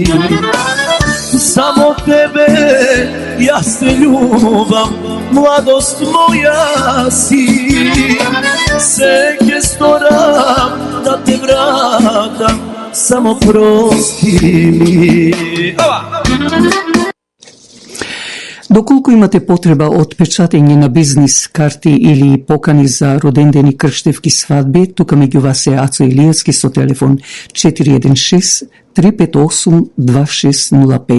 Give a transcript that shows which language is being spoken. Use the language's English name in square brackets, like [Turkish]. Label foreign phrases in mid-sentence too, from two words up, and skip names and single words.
[Macedonian] Само тебе ја те љубам, младост моја си. Све сторам да те вратам, само прости ми. Доколку имате потреба од печатење на бизнис карти или покани за родендени, крштевки, свадби, тука меѓу вас е Ацо Илиевски со телефон 416-358-2605.